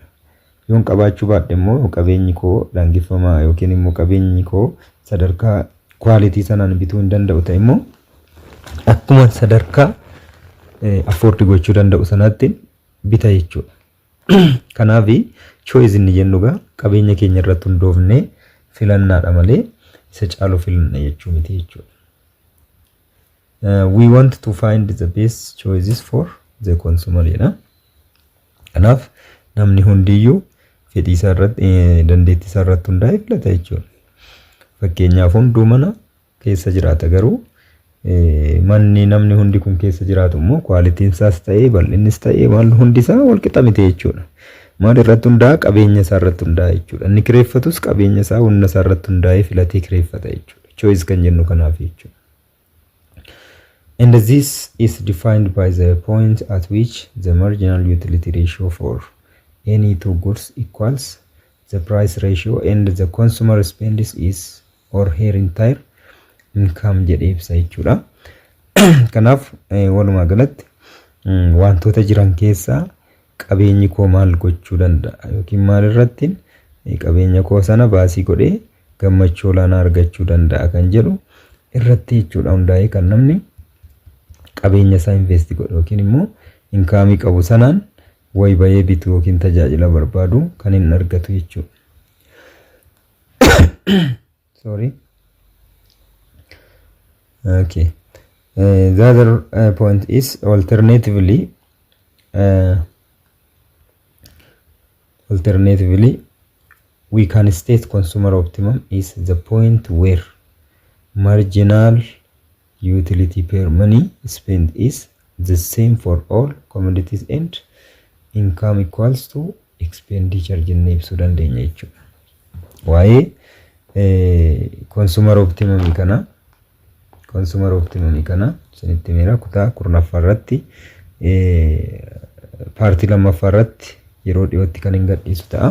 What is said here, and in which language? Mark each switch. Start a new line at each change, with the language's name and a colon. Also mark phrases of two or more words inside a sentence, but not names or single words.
Oromo: Yoon qabaachuu baadhe immoo qabeenyi koo daangeffamaa yookiin immoo qabeenyi koo sadarkaa quality sanaan bituu hin danda'u ta'e immoo akkuma sadarkaa afford gochuu danda'u sanaatti bita jechuudha. Kanaaf choice inni jennuga qabeenya keenya irratti hundoofnee filannaadha malee isa caalu filanna jechuu miti jechuudha.
English: We want to find the best choices for the consumer jedha.
Oromo: Kanaaf namni hundiyyuu fedhii isaa irratti dandeettii isaa irratti hundaa'ee filata jechuudha. Fakkeenyaaf hunduu mana keessa jiraata garuu manni namni hundi kun keessa jiraatu immoo quality'n isaas ta'ee bal'innis ta'ee maal hundi isaa wal qixa miti jechuudha. Maal irratti hundaa'a? Qabeenya isaa irratti hundaa'a jechuudha. Inni kireeffatus qabeenya isaa humna isaa irratti hundaa'ee filatee kireeffata jechuudha. Choice kan jennu kanaaf jechuudha.
English: And this is defined by the point at which the marginal utility ratio for any two goods equals the price ratio and the consumer spends is or her entire income
Oromo: jedhee ibsa jechuudha. Kanaaf walumaa galatti wantoota jiran keessaa qabeenyi koo maal gochuu danda'a yookiin maal irratti qabeenya koo sana baasii godhee gammachuu olaanaa argachuu danda'a kan jedhu irratti jechuudha hundaa'ee kan namni qabeenya isaa invest godhu yookiin immoo inkaamii qabu sanaan way bayee bitu yookiin tajaajila barbaadu kan hin argatu jechuudha.
English: Sorry. Okay. The other point is alternatively Alternatively, we can state consumer optimum is the point where marginal utility per money spent is the same for all commodities and income equals to expenditure
Oromo: jennee ibsuu dandeenya jechuudha. Waa'ee
English: consumer optimum
Oromo: kana isinitti meera kutaa kurnaffaa irratti paartii lammaffaa irratti yeroo dhiyootti kan hin gadhiisu ta'a.